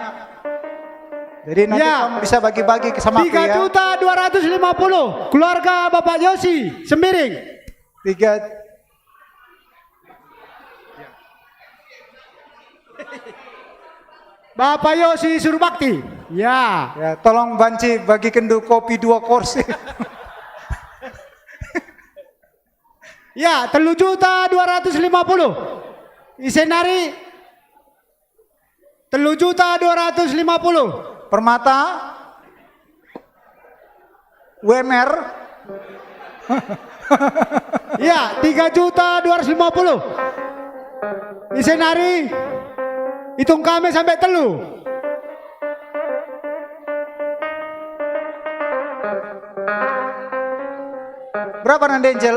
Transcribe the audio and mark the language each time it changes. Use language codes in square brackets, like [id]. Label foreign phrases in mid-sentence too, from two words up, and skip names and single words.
[id] Jadi nanti kamu bisa bagi-bagi sama aku ya. 3.250.000 keluarga Bapak Yosi Sembiring. 3. Bapak Yosi Surbakti. Ya. [btx] Ya, tolong Banci bagi kendu kopi 2 kursi. [id] Ya, 3.250.000. [btx] Isenari 3.250.000. [id] Permata WMR. Ya, 3.250.000. [btx] Isenari [id] hitung kami sampai [btx] telu. [id] Berapa nanti Angel?